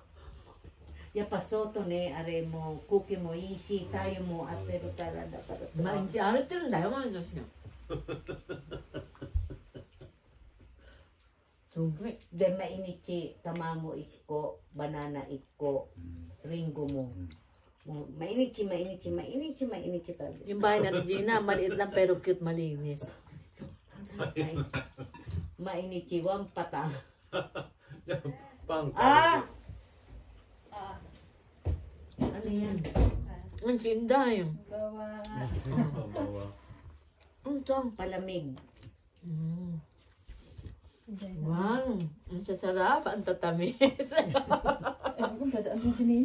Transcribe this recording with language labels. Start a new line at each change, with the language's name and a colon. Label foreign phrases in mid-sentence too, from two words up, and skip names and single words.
Japanese: やっぱ外ね、あれも空気もいいし、太陽も当てるから、だからさ。毎日歩いてるんだよ、毎日。すごい。で、毎日卵1個、バナナ1個、リンゴも。もう毎日毎日毎日毎日食べる。
Filipino: Yung bahay natin, Gina, maliit lang pero cute, malinis.
Japanese: 毎日ワンパターン。じゃあパンあ
Filipino: Ano yan? Ang sinda yun.
Japanese: パンは
Filipino: Ano to? palamig. Wow, ang sasarap, ang tatamis. Ewan ko, dadaan din si Nini.